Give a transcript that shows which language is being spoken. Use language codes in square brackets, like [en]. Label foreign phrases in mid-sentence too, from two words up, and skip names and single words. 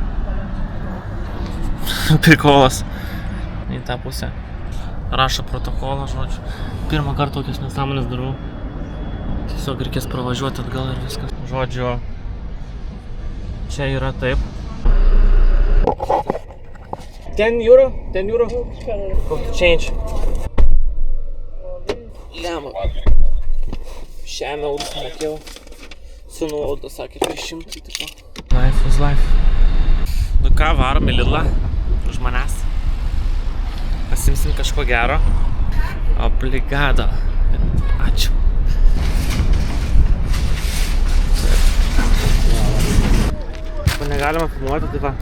[lt] Prikolas. Ne į tą pusę. Rašo protokolą, žodžiu. Pirmą kartą tokias nesąmonės darau. Tiesiog reikės pravažiuoti atgal ir viskas. Žodžiu, čia yra taip. 10 euro? 10 euro? [en] Go to change. [lt] Lemą. Šiame eurus mokėjau. Su nuolaidą sakė 300 tipo. [en] Life is life. [lt] Nu ką, varom į Lidlą. Už manęs. Pasimsim kažko gero. Obligado. Ačiū. Ko negalima filmuoti, tai va.